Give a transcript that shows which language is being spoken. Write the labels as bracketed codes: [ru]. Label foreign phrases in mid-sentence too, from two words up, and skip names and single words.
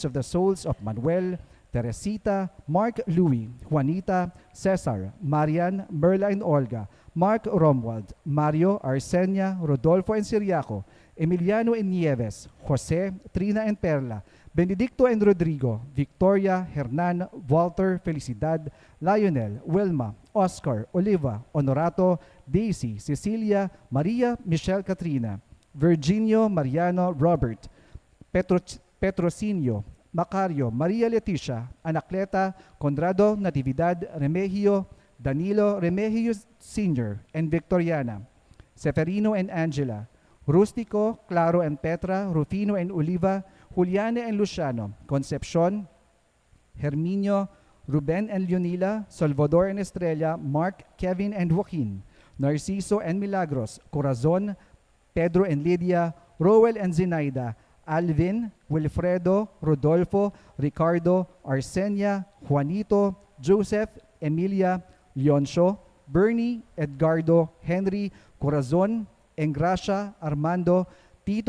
[en] of the souls of Manuel, Teresita, Mark Louis, Juanita, Cesar, Marian, Merla and Olga, Mark Romwald, Mario, Arsenia, Rodolfo and Siriaco, Emiliano and Nieves, Jose, Trina and Perla, Benedicto and Rodrigo, Victoria, Hernan, Walter, Felicidad, Lionel, Wilma, Oscar, Oliva, Honorato, Daisy, Cecilia, Maria, Michelle Katrina, Virginio, Mariano, Robert, Petrocinio, Macario, Maria Leticia, Anacleta, Conrado, Natividad, Remigio, Danilo, Remigio Sr., and Victoriana, Seferino and Angela, Rustico, Claro and Petra, Rufino and Oliva, Juliana and Luciano, Concepcion, Herminio, Ruben and Leonila, Salvador and Estrella, Mark, Kevin and Joaquin, Narciso and Milagros, Corazon, Pedro and Lydia, Roel and Zenaida, Alvin, Wilfredo, Rodolfo, Ricardo, Arsenia, Juanito, Joseph, Emilia, Leoncio, Bernie, Edgardo, Henry, Corazon, Engracia, Armando, Tito